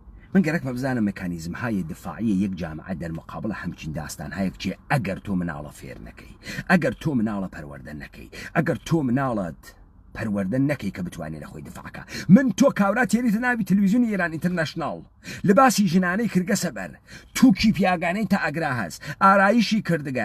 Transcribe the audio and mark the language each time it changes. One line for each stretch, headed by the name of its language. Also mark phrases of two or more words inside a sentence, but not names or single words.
Southern Kurdish: من گەرەک بە بزانم
Persian: مەکانیزم های دفاعی یک جامعە دەرمقابل همچین داستان
Southern Kurdish: هایەک چیە ئەگەر تۆ مناڵە فێر نەکەی، ئەگەر تۆ مناڵە پەروەردە نەکەی، ئەگەر تۆ مناڵت پەروەردە نەکەی کە بتوانێت لە خۆی دفاعکە. من تۆ کاورا تێریتە ناوی تەلەڤیزیۆنی ئێران ئینتەرنەشناڵ، لەباسی ژنانەی کردگە سەبەر، تووکی پیاگانەی تا ئەگرا هەست، ئارایشی کردگە.